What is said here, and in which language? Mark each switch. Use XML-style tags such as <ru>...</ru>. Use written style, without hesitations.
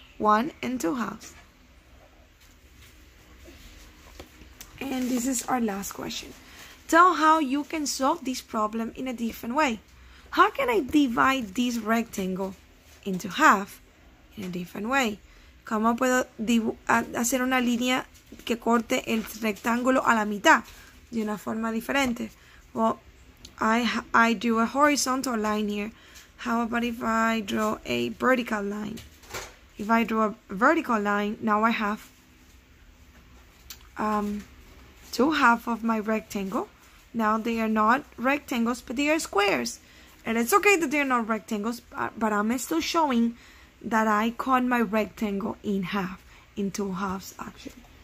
<en>1 and 2 halves. And this is our last question. Tell how you can solve this problem in a different way. How can I divide this rectangle into half in a different way?</en> <es>¿Cómo puedo hacer una línea que corte el rectángulo a la mitad de una forma diferente?</es> <en>Well, I do a horizontal line here. How about if I draw a vertical line? If I draw a vertical line, now I have 2 halves of my rectangle. Now they are not rectangles, but they are squares. And it's okay that they're not rectangles, but I'm still showing that I cut my rectangle in half, in 2 halves actually.</en>